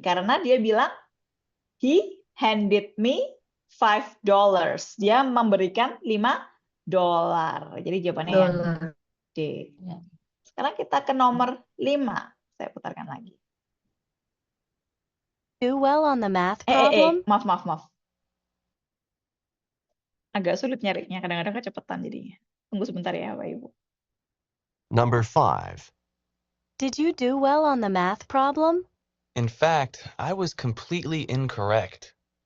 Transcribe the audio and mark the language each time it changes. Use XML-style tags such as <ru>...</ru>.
<id>Karena dia bilang,</id> <en>he handed me $5.</en> <id>Dia memberikan $5. Jadi jawabannya yang D. Sekarang kita ke nomor 5. Saya putarkan lagi.</id> <en>Do well on the math problem?</en> <id>Maaf. Agak sulit nyarinya, kadang-kadang kecepatan jadinya. Tunggu sebentar ya, Bapak Ibu.</id> <en>Number 5. Did you do well on the math problem? In fact, I was completely incorrect.</en>